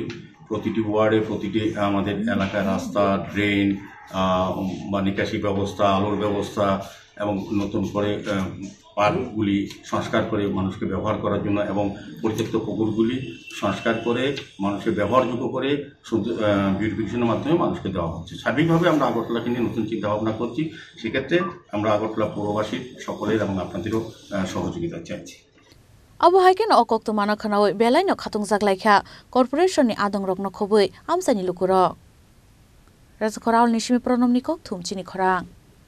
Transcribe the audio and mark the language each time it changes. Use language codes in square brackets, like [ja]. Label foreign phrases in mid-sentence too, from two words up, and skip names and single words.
[bn] প্রতিটি ওয়ার্ডে প্রতিটি আমাদের এলাকায় রাস্তা, ড্রেন বা নিকাশি ব্যবস্থা, আলোর ব্যবস্থা এবং নতুন করে পার্কগুলি সংস্কার করে মানুষকে ব্যবহার করার জন্য এবং পরিত্যক্ত পুকুরগুলি সংস্কার করে মানুষের ব্যবহারযোগ্য করে বিউটিফিকেশনের মাধ্যমে মানুষকে দেওয়া হচ্ছে। সার্বিকভাবে আমরা আগরতলাকে নিয়ে নতুন চিন্তাভাবনা করছি। সেক্ষেত্রে আমরা আগরতলা পৌরবাসীর সকলের এবং আপনাদেরও সহযোগিতা চাইছি। [trp] Abu Haken o Kok Tumana Khanawai Belaino Khatung Zaglaikha Corporation ni Adong Rokno Khobui Amsani Lukurok Razkoral Nishimi Pronomni Kok Thumchini Khorang